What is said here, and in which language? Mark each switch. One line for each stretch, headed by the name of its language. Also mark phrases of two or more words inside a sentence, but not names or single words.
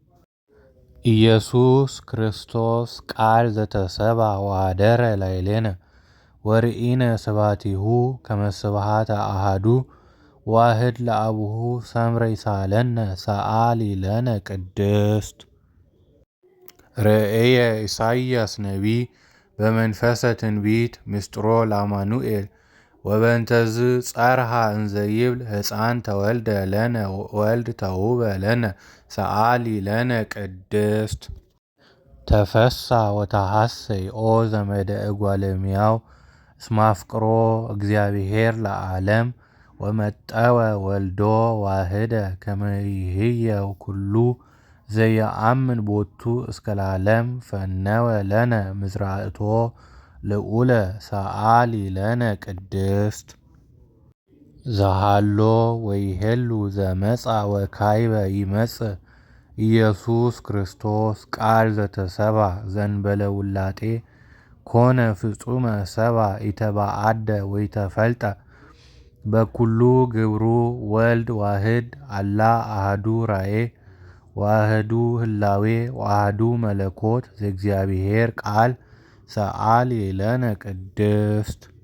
Geez: ኢየሱስ ክርስቶስ ቃል ዘተሰብአ ወኀደረ ላዕሌነ ወርኢነ ስብሐቲሁ ከመ ስብሐተ አሐዱ ዋሕድ ለአቡሁ ሰምረ ይሳለነ ሰአሊ ለነ ቅድስት። ርእየ ኢሳይያስ ነቢይ በመንፈሰ ትንቢት ምስጢሮ ለአማኑኤል ወበእንተዝ ጸርሐ እንዘ ይብል ሕፃን ተወልደ ለነ ወልድ ተውህበ ለነ ሰአሊ ለነ ቅድስት። ተፈሥሕ ወተሐሠይ ኦ ዘመደ እጓለ እመሕያው እስመ አፍቅሮ እግዚአብሔር ለዓለም ወመጠወ ወልዶ ዋሕደ ከመ ይሕየው ኩሉ ዘየአምን ቦቱ እስከ ለዓለም ፈነወ ለነ ምጽራእቶ ልዑለ ሰአሊ ለነ ቅድስት። ዘሃሎ ወይሄሉ ዘመጽአ ወካዕበ ይመጽእ ኢየሱስ ክርስቶስ ቃል ዘተሰብአ ዘእንበለ ውላጤ ኮነ ፍጹመ ሰብአ ኢተባአደ ወኢተፈልጠ በኵሉ ግብሩ ወልድ ዋሕድ አላ አሐዱ ራእየ ወአሐዱ ህላዌ ወአሐዱ መለኮት ዘእግዚአብሔር ቃል ሰአሊ ለነ ቅድስት።